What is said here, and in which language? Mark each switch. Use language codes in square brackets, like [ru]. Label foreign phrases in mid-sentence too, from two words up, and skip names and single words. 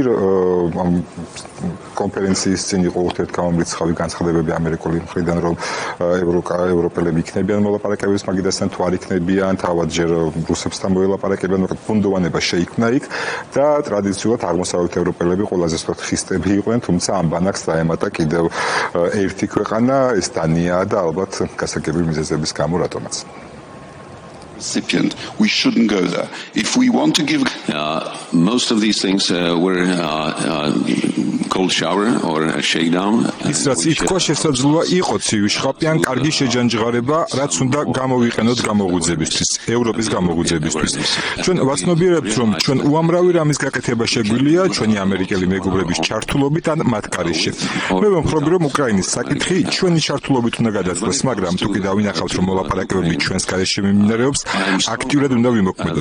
[ka] კონფერენციის წინ იყო ურთიერთგამომრიცხავი განცხადებები ამერიკული მხრიდან, რომ ევროპელები იქნებიან მოლაპარაკებების მაგიდასთან, თუ არ იქნებიან, თავად ჯერ რუსებსთან მოელაპარაკებიან, მაგრამ ბუნდოვანება შეიქმნა იქ და ტრადიციულად აღმოსავლეთ ევროპელები ყველაზე სწორად ხისტები იყვნენ, თუმცა ამ ბანაკს დაემატა კიდევ ერთი ქვეყანა, ეს დანია და ალბათ გასაგები მიზეზების გამო რატომაც. [en] We shouldn't go there. If we want to give most of these things were cold shower or a shakedown. [ka] ის რაც ითქვა შესაძლოა იყო ცივი შხაპი ან კარგი შეჯანჯღარება, რაც უნდა გამოვიყენოთ გამოღვიძებისთვის, ევროპის გამოღვიძებისთვის. ჩვენ ვაცნობიერებთ, რომ ჩვენ უამრავი რამის გაკეთება შეგვიძლია ჩვენი ამერიკელი მეგობრების ჩართულობით ან მათ კარეში. მე ვამხობ, რომ უკრაინის საკითხი ჩვენი ჩართულობით უნდა გადაწყდეს, მაგრამ თუ კი დავინახავთ, რომ მოლაპარაკებები ჩვენს გარეშე მიმდინარეობს, აქტიურად უნდა ვიმოქმედოთ.